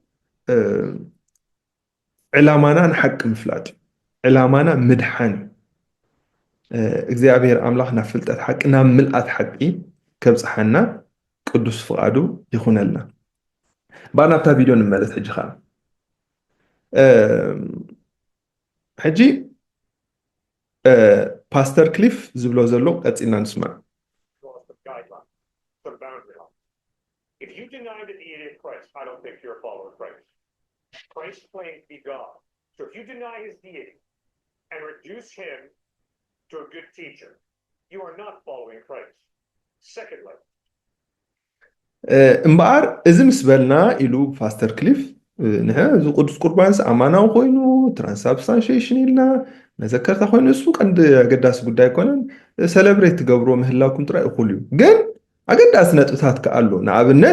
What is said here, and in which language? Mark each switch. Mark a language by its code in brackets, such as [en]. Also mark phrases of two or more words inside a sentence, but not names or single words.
[ti] ዕላማና ንሓቂ ምፍላጥ እዩ ዕላማና ምድሓን እግዚኣብሔር ኣምላኽ ናብ ፍልጠት ሓቂ ናብ ምልኣት ሓቂ ከብፅሓና ቅዱስ ፍቓዱ ይኹነልና ባር ናብታ ቪድዮ ንመለስ ሕጂ ከዓ ሕጂ ፓስተር ክሊፍ ዝብሎ ዘሎ ቀፂልና ንስማዕ [en] If you deny the deity of Christ, I don't think you're a follower of Christ. Christ claimed to be God. So if you deny his deity and reduce him to a good teacher, you are not following Christ. Secondly, [ti] እምበኣር እዚ ምስ በልና ኢሉ ፓስተር ክሊፍ ንሕና እዚ ቅዱስ ቁርባንስ ኣማናዊ ኮይኑ ትራንስብስታንሽን ኢልና መዘከርታ ኮይኑ እሱ ቀንዲ ኣገዳሲ ጉዳይ ኮነን ሰለብሬት ትገብሮ ምህላኩም ጥራይ እኹል እዩ ግን ኣገዳሲ ነጥብታት ከኣሎ ንኣብነት